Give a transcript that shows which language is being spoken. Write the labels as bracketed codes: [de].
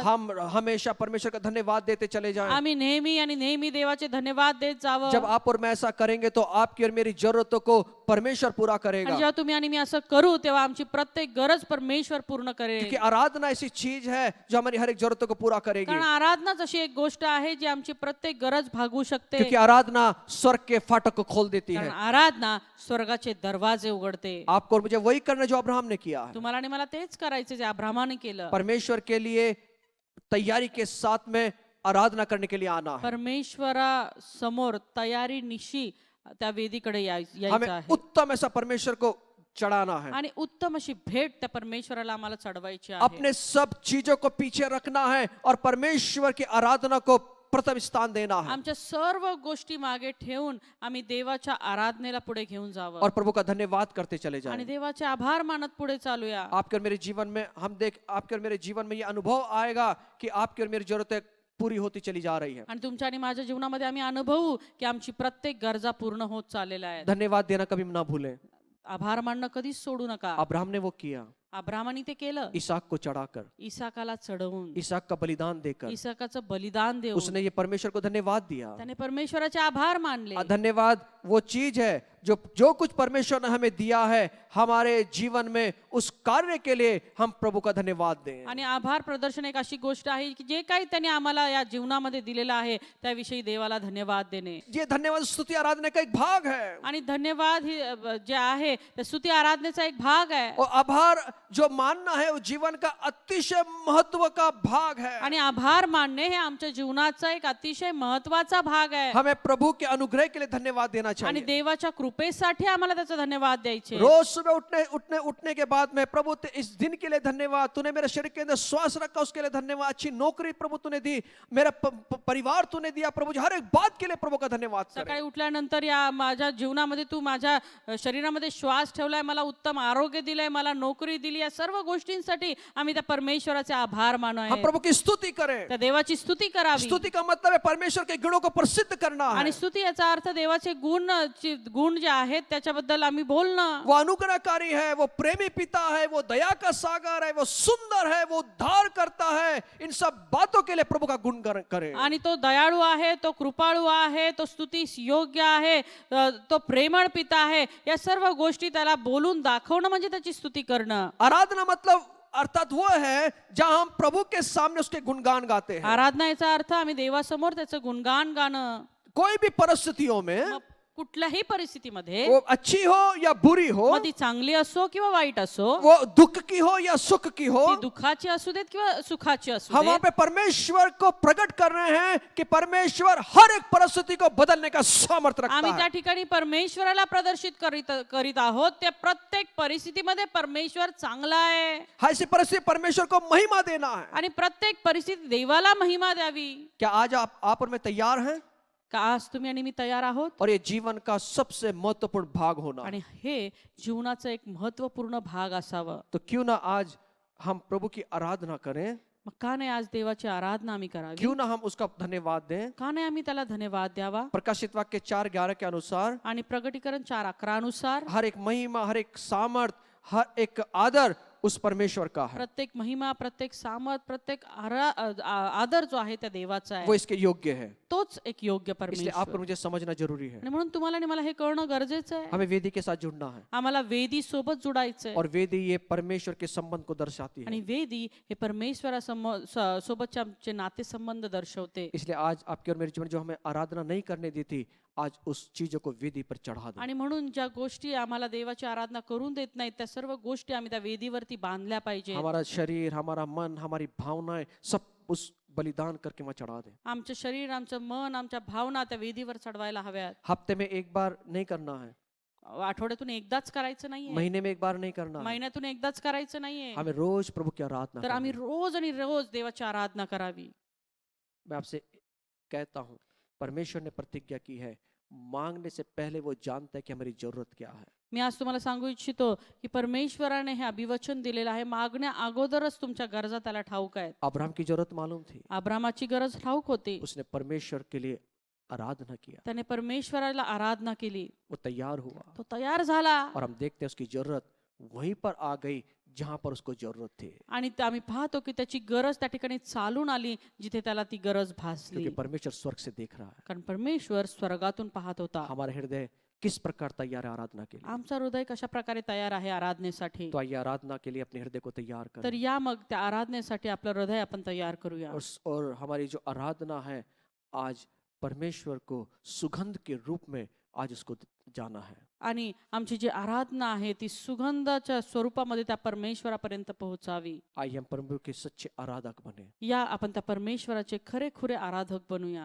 [hi] हम हमेशा परमेश्वर का धन्यवाद देते चले जाएं. [mr] आम्ही नेहमी आणि नेहमी देवाचे धन्यवाद देत जावं. [hi] जब आप और मैं ऐसा करेंगे तो आपकी और मेरी जरूरतों को परमेश्वर पूरा [mr] आणि [hi] करेगा. [mr] जेव्हा तुम्ही आणि मी असं करू तेव्हा आमची प्रत्येक गरज परमेश्वर पूर्ण करेल. [hi] क्योंकि आराधना ऐसी चीज है जो हमारी हर एक जरूरतों को पूरा करेगी. [mr] कारण आराधनाच अशी एक गोष्ट आहे जी आमची प्रत्येक गरज भागवू शकते. [hi] क्योंकि आराधना स्वर्ग के फाटक को खोल देती [mr] कारण [hi] है. [mr] आराधना स्वर्गाचे दरवाजे उघडते. [hi] आपको और मुझे वही करना जो अब्राहम ने किया है. [mr] तुम्हाला आणि मला तेच करायचे जे अब्राहमाने केलं. [hi] परमेश्वर के लिए तैयारी के साथ में आराधना करने के लिए आना है. [mr] परमेश्वरा समोर तयारी निशी त्या वेदीकडे यायचं [hi] हमें [mr] आहे [hi] उत्तम ऐसा परमेश्वर को चढ़ाना है. [mr] आणि उत्तम अशी भेट त्या परमेश्वराला आम्हाला चढवायची आहे. [hi] अपने सब चीजों को पीछे रखना है और परमेश्वर की आराधना को प्रथम स्थान देना है. [mr] आमच्या सर्व गोष्टी मागे ठेवून आम्ही देवाच्या आराधनेला पुढे घेऊन जावं [hi] और प्रभु का धन्यवाद करते चले [mr] आणि [hi] जाएं. [mr] देवाचे आभार मानत पुढे चालूया. [hi] आपके और मेरे जीवन में आपके और मेरे जीवन में ये अनुभव आएगा कि आपकी और मेरी जरूरतें पूरी होती चली जा रही है. [mr] आणि तुमच्या आणि माझ्या जीवनामध्ये आम्ही अनुभवू की आमची प्रत्येक गरजा पूर्ण होत चाललेल्या आहेत. [hi] धन्यवाद देना कभी ना भूलें. [mr] आभार मानणं कधीच सोडू नका. [hi] अब्राहम ने वो किया. [mr] अब्राहमाने ते केलं. [hi] इसहाक को चढ़ाकर, [mr] इसाकाला चढवून, [hi] इसहाक का बलिदान देकर [mr] इसाकाचं बलिदान देऊन [hi] उसने ये परमेश्वर को धन्यवाद दिया. [mr] त्याने परमेश्वराचे आभार मानले. [hi] धन्यवाद वो चीज है जो कुछ परमेश्वर ने हमें दिया है हमारे जीवन में, उस कार्य के लिए हम प्रभु का धन्यवाद दें. [mr] आणि आभार प्रदर्शन एक अशी गोष्ट आहे की जे काही त्याने आम्हाला या जीवनामध्ये दिलेलं आहे त्याविषयी देवाला धन्यवाद देणे. [hi] ये धन्यवाद स्तुति आराधना का एक भाग है. [mr] आणि धन्यवाद ही जे आहे ते स्तुती आराधनेचा एक भाग आहे. [hi] और आभार जो मानना है वो जीवन का अतिशय महत्व का भाग है. [mr] आणि आभार मानणे हे आमच्या जीवनाचा एक अतिशय महत्वाचा भाग आहे. [hi] हमें प्रभु के अनुग्रह के लिए धन्यवाद देना [mr] आणि [hi] चाहिए. [mr] देवाच्या कृपेसाठी आम्हाला त्याचा धन्यवाद द्यायचे. [hi] रोज सुबह उठने के बाद में प्रभु इस दिन के लिए धन्यवाद, तूने मेरे शरीर के अंदर श्वास रखा उसके लिए धन्यवाद, अच्छी नौकरी प्रभु तूने दी, मेरा परिवार तूने दिया प्रभु, हर एक बात के लिए प्रभु का धन्यवाद करें. [mr] सकाळी उठल्यानंतर या माझ्या जीवनामध्ये तू माझ्या शरीरामध्ये श्वास ठेवलाय, मला उत्तम आरोग्य दिलंय, मला नोकरी दिली, या सर्व गोष्टींसाठी आम्ही त्या परमेश्वराचे आभार मानू [hi] हम [mr] आहे. [hi] प्रभु की स्तुति करें. [mr] त्या देवाची स्तुती करावी. [hi] स्तुति का मतलब है परमेश्वर के गुणों को प्रसिद्ध करना है. [mr] आणि स्तुती याचा अर्थ देवाचे गुण जे आहेत त्याच्याबद्दल आम्ही बोलणं. [hi] वो अनुग्रहकारी है, वो प्रेमी पिता है, वो दया का सागर है, वो सुंदर है, वो उद्धार करता है. इन सब बातों के लिए प्रभु का गुण करें. [mr] आणि तो दयाळू आहे, तो कृपाळू आहे, तो स्तुतीस योग्य आहे, तो प्रेमळ पिता आहे, या सर्व गोष्टी त्याला बोलून दाखवणं म्हणजे त्याची स्तुती करणं. [hi] आराधना मतलब अर्थात वो है जहां हम प्रभु के सामने उसके गुणगान गाते हैं. [mr] आराधना याचा अर्थ आम्ही देवासमोर त्याचं गुणगान गाणं. [hi] कोई भी परिस्थितियों में [mr] मग कुठल्याही परिस्थितीमध्ये [hi] वो अच्छी हो या बुरी हो, [mr] मग ती चांगली असो किंवा वाईट असो, [hi] वो दुख की हो या सुख की हो, [mr] ती दुःखाची असू देत किंवा सुखाची असू [hi] हम वहां [mr] देत, [hi] पे परमेश्वर को प्रकट कर रहे हैं कि परमेश्वर हर एक परिस्थिति को बदलने का सामर्थ्य रखता [mr] आम्ही त्या [hi] है. [mr] ठिकाणी परमेश्वराला प्रदर्शित करीत आहोत. त्या प्रत्येक परिस्थितीमध्ये परमेश्वर चांगला आहे [hi] ऐसी परिस्थिति परमेश्वर को महिमा देना है. [mr] आणि प्रत्येक परिस्थिती देवाला महिमा द्यावी. [hi] क्या आज आप और मैं तैयार हैं? [mr] का आज तुम्ही आणि मी तयार आहोत? [hi] और ये जीवन का सबसे महत्वपूर्ण भाग होना है. [mr] आणि हे जीवनाचा एक महत्वपूर्ण भाग असावं. [hi] तो क्यों ना आज हम प्रभु की आराधना करें, [mr] मग का नाही आज देवाची आराधना आम्ही करावी? [hi] क्यों ना हम उसका धन्यवाद दें. [mr] का नाही आम्ही त्याला धन्यवाद द्यावा? [hi] प्रकाशित वाक्य 4:11 के अनुसार [mr] आणि प्रकटीकरण 4:11 नुसार [hi] हर एक महिमा, हर एक सामर्थ, हर एक आदर उस परमेश्वर का है. [mr] प्रत्येक महिमा, प्रत्येक सामर्थ, प्रत्येक आदर जो आहे त्या देवाचा [hi] वो [mr] आहे. [hi] इसके योग्य है. [mr] तोच एक योग्य [hi] इसलिए [mr] परमेश्वर. [hi] आपको मुझे समझना जरूरी है. [mr] आणि म्हणून तुम्हाला आणि मला हे कळणं गरजेचं आहे. [hi] हमें वेदी के साथ जुड़ना है. [mr] आम्हाला वेदी सोबत जुडायचंय. [hi] और वेदी ये परमेश्वर के संबंध को दर्शाती है. [mr] आणि वेदी हे परमेश्वरा सोबतचे आमचे नातेसंबंध दर्शवते. [hi] इसलिए आज आपके और मेरे जीवन जो हमें आराधना नहीं करने दी थी, आज उस चीजों को वेदी पर चढ़ा दो. [mr] आणि म्हणून ज्या गोष्टी आम्हाला देवाची आराधना करून देत नाहीत त्या सर्व गोष्टी आम्ही त्या वेदीवरती बांधल्या पाहिजे. [hi] हमारा शरीर, हमारा मन, हमारी भावनाएं सब उस बलिदान करके वहां चढ़ा दे. [mr] आमचं शरीर, आमचं मन, आमच्या भावना त्या वेदीवर चढवायला हव्यात. [hi] हफ्ते में एक बार नहीं करना है, [mr] आठवड्यातून एकदाच करायचं नाहीये, [hi] महीने में एक बार नहीं करना है. [mr] महिन्यातून एकदाच करायचं नाहीये. [hi] हमें रोज प्रभु की आराधना [mr] तर आम्ही [hi] करनी है. [mr] रोज आणि रोज देवाची आराधना करावी. [hi] मैं आपसे कहता हूं, परमेश्वर ने प्रतिज्ञा की है, मांगने से पहले वो जानता है कि हमारी जरूरत क्या है. [mr] मी आज तुम्हाला सांगू इच्छितो की परमेश्वराने हे अभिवचन दिलेलं आहे. मागण्या अगोदरच तुमच्या गरजा त्याला ठाऊक आहेत. [hi] अब्राहम की जरूरत मालूम थी, [mr] अब्रामाची गरज ठाऊक होती. [hi] उसने परमेश्वर के लिए आराधना किया, [mr] त्याने परमेश्वराला आराधना केली, [hi] वो तैयार हुआ. [mr] तो तयार झाला. [hi] और हम देखते हैं उसकी जरूरत वहीं पर आ गई जहां पर उसको जरूरत थी. [mr] आणि आम्ही पाहतो की त्याची गरज त्या ठिकाणी चालून आली जिथे त्याला ती गरज भासली. [hi] क्योंकि परमेश्वर स्वर्ग से देख रहा है. [mr] कारण परमेश्वर स्वर्गातून पाहत होता. [hi] हमारा हृदय किस प्रकार तैयार है आराधना के लिए. [mr] आमचा हृदय कशा प्रकारे तयार आहे आराधनेसाठी. [hi] तो आइए आराधना के लिए अपने हृदय को तैयार [mr] तर [hi] करें. [mr] या मग त्या आराधनेसाठी आपलं हृदय आपण तयार करूया. [hi] और हमारी जो आराधना है, आज परमेश्वर को सुगंध के रूप में आज उसको जाना है. [mr] आणि आमची जी आराधना आहे ती सुगंधाच्या स्वरूपामध्ये त्या परमेश्वरापर्यंत पोहोचावी. [hi] आइए हम प्रभु के सच्चे आराधक बने. [mr] या आपण त्या परमेश्वराचे खरे खुरे आराधक बनूया